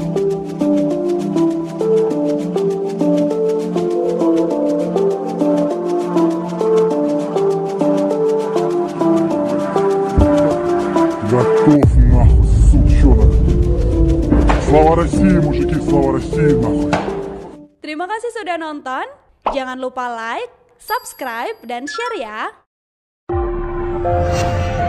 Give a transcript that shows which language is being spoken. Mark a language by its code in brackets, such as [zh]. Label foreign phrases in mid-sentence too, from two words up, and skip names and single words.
[ru] Готов нахуй, сучонок. Слава России, мужики, слава России нахуй. [id] Terima kasih sudah nonton. Jangan lupa [en] like, subscribe, [id] dan share ya.